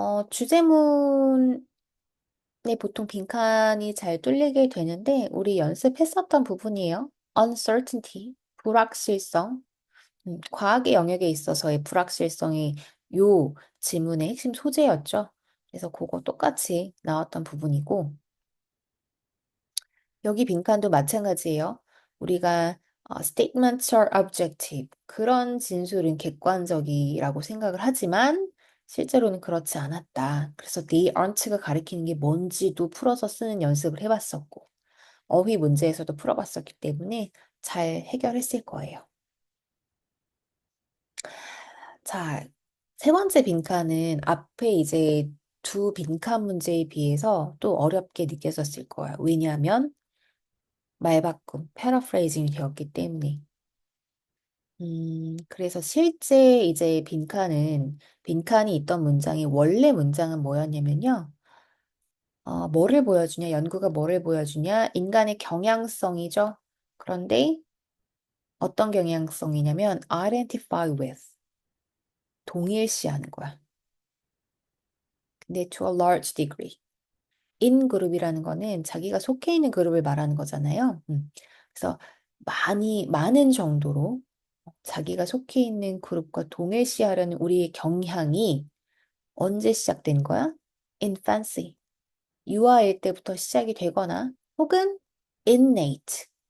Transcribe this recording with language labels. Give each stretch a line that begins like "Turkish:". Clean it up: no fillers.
Korean: 주제문에 보통 빈칸이 잘 뚫리게 되는데 우리 연습했었던 부분이에요. uncertainty, 불확실성. 과학의 영역에 있어서의 불확실성이 요 지문의 핵심 소재였죠. 그래서 그거 똑같이 나왔던 부분이고, 여기 빈칸도 마찬가지예요. 우리가
English: statements are objective.
Korean: 그런 진술은 객관적이라고 생각을 하지만 실제로는 그렇지 않았다. 그래서
English: they aren't
Korean: 가 가리키는 게 뭔지도 풀어서 쓰는 연습을 해봤었고 어휘 문제에서도 풀어봤었기 때문에 잘 해결했을 거예요. 자, 세 번째 빈칸은 앞에 이제 두 빈칸 문제에 비해서 또 어렵게 느껴졌을 거예요. 왜냐하면 말바꿈, 패러프레이징이 되었기 때문에. 그래서 실제 이제 빈칸이 있던 문장이 원래 문장은 뭐였냐면요. 뭐를 보여주냐, 연구가 뭐를 보여주냐, 인간의 경향성이죠. 그런데 어떤 경향성이냐면
English: identify with,
Korean: 동일시하는 거야. 근데
English: to a large degree.
Korean: in 그룹이라는 거는 자기가 속해 있는 그룹을 말하는 거잖아요. 그래서 많은 정도로 자기가 속해 있는 그룹과 동일시하려는 우리의 경향이 언제 시작된 거야?
English: infancy.
Korean: 유아일 때부터 시작이 되거나 혹은 innate.